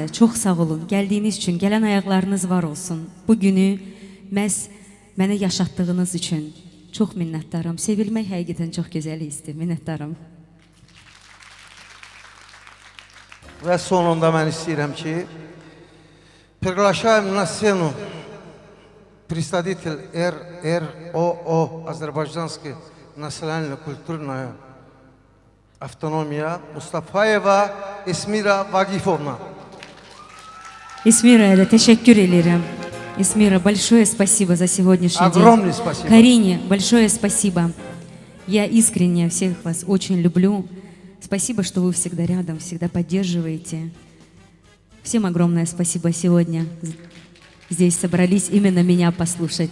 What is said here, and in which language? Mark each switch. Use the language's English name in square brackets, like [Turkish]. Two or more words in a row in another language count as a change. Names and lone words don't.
[Azerbaijani] Çox sağ olun. Gəldiyiniz üçün, gələn ayaqlarınız var olsun. Bu günü məhz mənə yaşatdığınız üçün çox minnətdaram. Sevilmək həqiqətən çox gözəl hissdir. Minnətdaram. Və sonunda mən istəyirəm ki, [Russian] приглашаем на сцену представитель РОО Азербайджанской национально-культурная автономия Mustafayeva Esmira Vagifovna. [Turkish] Эсмирa'ya da teşekkür ederim. [Russian] Эсмира, большое спасибо за сегодняшний Огромное день. спасибо. Карине, большое спасибо. Я искренне всех вас очень люблю. Спасибо, что вы всегда рядом, всегда поддерживаете. Всем огромное спасибо сегодня. Здесь собрались именно меня послушать.